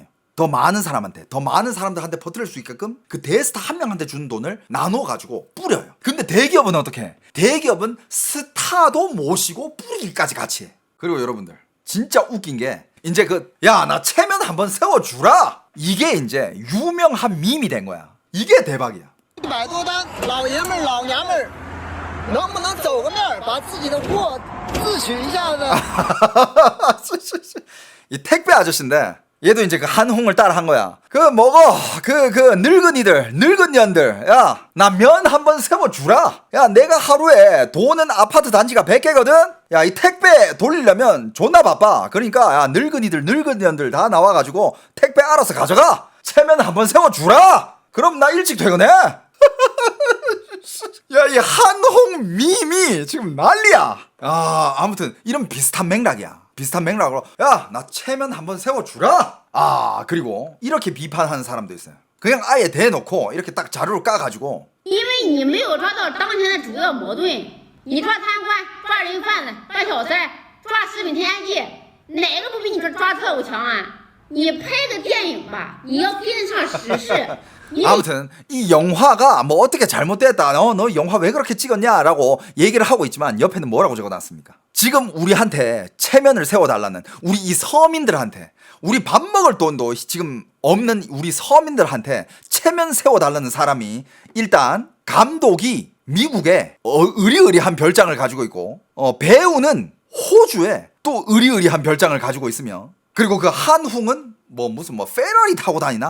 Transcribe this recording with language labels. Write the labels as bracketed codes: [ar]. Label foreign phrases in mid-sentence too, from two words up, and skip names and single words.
[ko] 더 많은 사람한테, 더 많은 사람들한테 퍼뜨릴 수 있게끔 그 대스타 한 명한테 주는 돈을 나눠가지고 뿌려요. 근데 대기업은 어떻게 해? 대기업은 스타도 모시고 뿌리기까지 같이 해. 그리고 여러분들 진짜 웃긴 게 이제 야, 나 체면 한번 세워주라, 이게 이제 유명한 밈이 된 거야. 이게 대박이야. [zh] 100 多单，老爷们儿、老娘们儿，能不能走个面儿，把自己的货自取一下呢？ [ko] 이 택배 아저씨인데 얘도 이제 그 한홍을 따라 한 거야. 먹어. 늙은이들, 늙은 년들. 야, 나 면 한번 세워주라. 야, 내가 하루에 도는 아파트 단지가 100개거든? 야, 이 택배 돌리려면 존나 바빠. 그러니까, 야, 늙은이들, 늙은 년들 다 나와가지고 택배 알아서 가져가. 체면 한번 세워주라. 그럼 나 일찍 퇴근해. 야, 이 한홍 밈이 지금 난리야. 아무튼 이런 비슷한 맥락이야. 비슷한 맥락으로 야, 나 체면 한번 세워주라. 그리고 이렇게 비판하는 사람도 있어요. 그냥 아예 대놓고 이렇게 딱 자료를 까가지고 [zh] 因为你没有抓到当前的主要矛盾，你抓贪官、抓人贩子、抓小三、抓食品添加剂，哪个不比你这抓特务强啊？你拍个电影吧，你要跟上时事。 [ko] 아무튼 이 영화가 뭐 어떻게 잘못됐다, 너 영화 왜 그렇게 찍었냐라고 얘기를 하고 있지만 옆에는 뭐라고 적어놨습니까? 지금 우리한테 체면을 세워달라는 우리 이 서민들한테, 우리 밥 먹을 돈도 지금 없는 우리 서민들한테 체면 세워달라는 사람이 일단 감독이 미국에 의리의리한 별장을 가지고 있고, 배우는 호주에 또 의리의리한 별장을 가지고 있으며, 그리고 그 한홍은 무슨 페라리 타고 다니나?